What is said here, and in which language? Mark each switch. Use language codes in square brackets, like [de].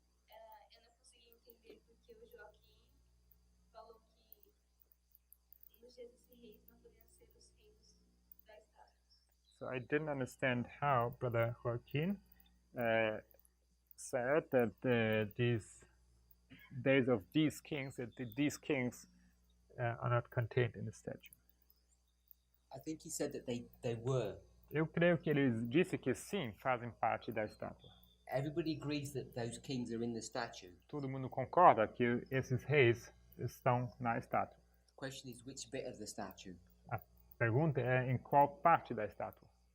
[pt] Eu não consegui entender porque o Joaquim falou que nos dias desses reis não podiam ser os reis da estátua. [en] So I didn't understand how Brother Joaquin said that these days of these kings, these kings are not contained in the statue. I think he said that they were. [pt] Eu creio que ele disse que sim, fazem parte da estátua. [en] Everybody agrees that those kings are in the statue. [pt] Todo mundo concorda que esses reis estão na estátua. [en] The question is which bit of the statue? [pt] A pergunta é em qual parte da estátua,